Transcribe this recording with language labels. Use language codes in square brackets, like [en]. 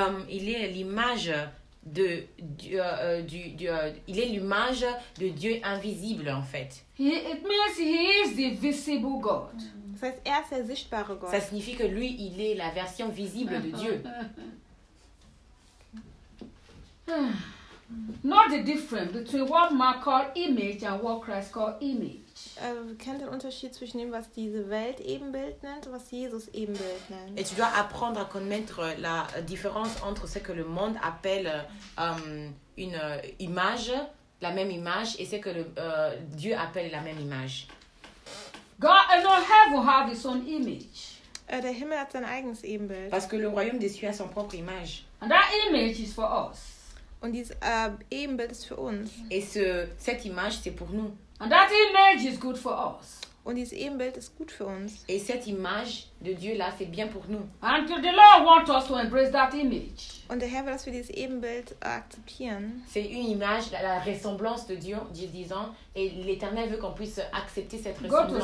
[fr] Il est l'image de Dieu, il est l'image de Dieu invisible en fait. [en] It means he is the visible God. [fr] Ça veut dire c'est [de] sichtbare Gott. [fr] Ça signifie que lui il est la version visible de Dieu. [en] Not the difference between what man called image and what Christ called image. [de] Wir kennen den Unterschied zwischen dem, was diese Welt Ebenbild nennt und was Jesus Ebenbild nennt. [fr] Et tu dois apprendre à connaître la différence entre ce que le monde appelle une image, la même image, et ce que Dieu appelle la même image. [en] God and all heaven have his own image. [de] Der Himmel hat sein eigenes Ebenbild. [fr] Parce que le royaume des cieux a son propre image. [en] And that image is for us. [de] Und dieses Ebenbild ist für uns. [fr] Et cette image, c'est pour nous. [en] And that image is good for us. [de] Und dieses Ebenbild ist gut für uns. [fr] Et cette image de Dieu là, c'est bien pour nous. [en] And the Lord wants us to embrace that image. [de] Und der Herr will, dass wir dieses Ebenbild akzeptieren. [fr] C'est une image, la ressemblance de Dieu, Dieu disant, et l'Éternel veut qu'on puisse accepter cette ressemblance.